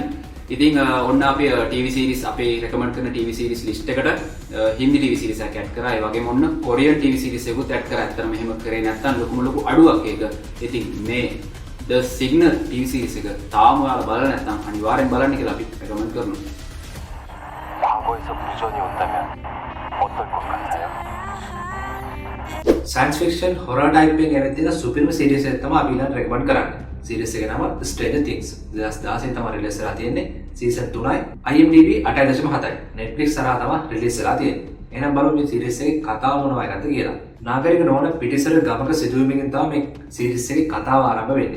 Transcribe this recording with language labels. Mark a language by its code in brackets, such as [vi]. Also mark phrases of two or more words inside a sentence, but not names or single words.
[si] ඉතින් ඔන්න අපි [en] TV series [si] අපේ රෙකමන්ඩ් කරන [en] TV series list [si] එකට හින්දි [en] TV series [si] එකක් ඇඩ් කරා. ඒ වගේම ඔන්න [en] Korean TV series [si] එකකුත් ඇඩ් කරා. ඇත්තටම මෙහෙම කරේ නැත්තම් ලොකු අඩුවක් ඒක. ඉතින් මේ The Signal [en] TV series [si] එක තාම ඔයාලා බලලා නැත්නම් අනිවාර්යෙන් බලන්න කියලා අපි රෙකමන්ඩ් කරනවා. [ko] 과거에서 무전이 온다면 어떨 것 같아요? [en] science fiction horror type [si] එකෙන් ගෙනත් තියෙන සුපිරිම සීරීස් එකක් තමයි අපි ඊළඟ රෙකමන්ඩ් කරන්නේ. සීරීස් එකේ නම Stranger Things. 2016 තමයි රිලීස් වෙලා තියෙන්නේ. සීසන් 3යි. IMDb 8.7යි. Netflix හරහා තමයි රිලීස් වෙලා තියෙන්නේ. එහෙනම් බලමු මේ සීරීස් එකේ කතාව මොන වගේද කියලා. නාගරික නොවන පිටිසර ගමක සිදුවීමකින් තමයි මේ සීරීස් එකේ කතාව ආරම්භ වෙන්නේ.